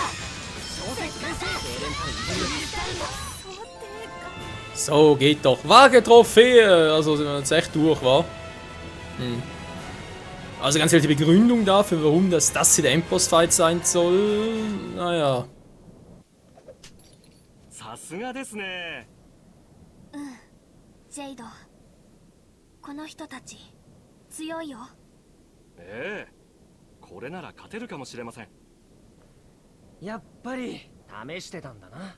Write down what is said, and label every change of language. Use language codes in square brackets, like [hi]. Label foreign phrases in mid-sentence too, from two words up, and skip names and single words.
[de] So, geht doch. Vage Trophäe! Also sind wir jetzt echt durch, wa? Also ganz ehrlich, die Begründung dafür, warum das hier der Endboss-Fight sein soll, naja. [ja] さすがですね。ジェイド、この人たち強いよ。ええ、これなら勝てるかもしれません。やっぱり試してたんだな。